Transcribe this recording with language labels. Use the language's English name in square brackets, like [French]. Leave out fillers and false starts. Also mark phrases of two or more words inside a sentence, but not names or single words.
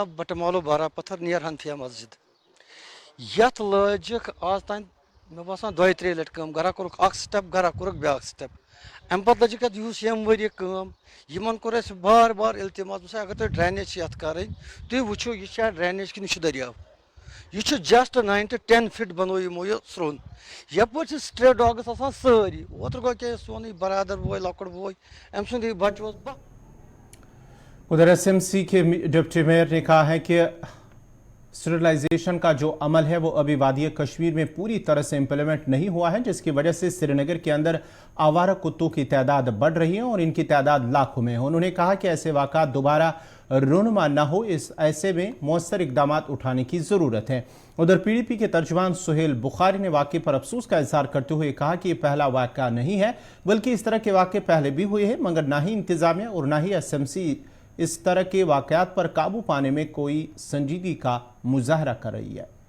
[Kashmiri] بٹمالو بارہ پتھر نیر ہنفیا مسجد یتھ لٲجِکھ آز تام مےٚ باسان 2-3 لٹہِ کٲم گرا کوٚرُکھ اکھ سٹیپ گرا کوٚرُکھ بیاکھ سٹیپ امہِ پتہٕ لٔجِکھ اتھ یُس ییٚمہِ ؤریہِ کٲم یِمن کوٚر اَسہِ بار بار التماس بہٕ اگر تُہۍ ڈرینیج چھِ یتھ کَرٕنۍ تُہۍ وٕچھِو یہِ چھا ڈرینیج کِنہٕ یہِ چھُ دٔریاو یہ جسٹ 9 to 10 فٹ بنو یمو یہ سرٛون یپٲرۍ چھِ [English] stray dogs [Kashmiri] آسان سٲری اوترٕ گوٚو کیٛاہ سونُے برادر بوے لۄکُٹ بوے أمۍ سُنٛد بچہٕ اوس [Urdu] ادھر SMC کے ڈپٹی میئر نے کہا ہے کہ اسٹیرلائزیشن کا جو عمل ہے وہ ابھی وادی کشمیر میں پوری طرح سے امپلیمنٹ نہیں ہوا ہے جس کی وجہ سے سری نگر کے اندر آوارہ کتوں کی تعداد بڑھ رہی ہے اور ان کی تعداد لاکھوں میں ہے انہوں نے کہا کہ ایسے واقعات دوبارہ رونما نہ ہو ایسے میں مؤثر اقدامات اٹھانے کی ضرورت ہے ادھر PDP کے ترجمان سہیل بخاری نے واقعے پر افسوس کا اظہار کرتے ہوئے کہا کہ یہ پہلا واقعہ نہیں ہے بلکہ اس طرح کے واقعے پہلے بھی ہوئے ہیں مگر نہ ہی انتظامیہ اور نہ ہی SMC اس طرح کے واقعات پر قابو پانے میں کوئی سنجیدگی کا مظاہرہ کر رہی ہے